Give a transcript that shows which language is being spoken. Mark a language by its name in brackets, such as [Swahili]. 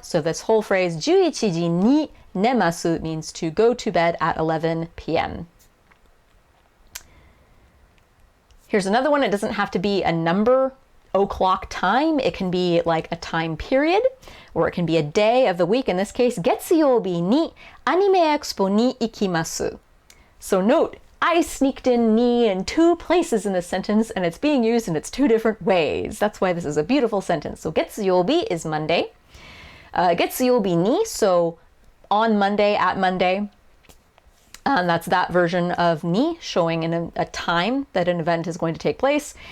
[English] So this whole phrase, [Japanese] 11時に寝ます [English] means to go to bed at 11 p.m. Here's another one. It doesn't have to be a number, o'clock time. It can be like a time period, or it can be a day of the week. In this case, [Japanese] 月曜日にアニメエクスポに行きます. [English] So note, I sneaked in ni in two places in this sentence, and it's being used in its two different ways. That's why this is a beautiful sentence. So 月曜日 is Monday. 月曜日に, so on Monday, at Monday. That's that version of ni, showing in a time that an event is going to take place.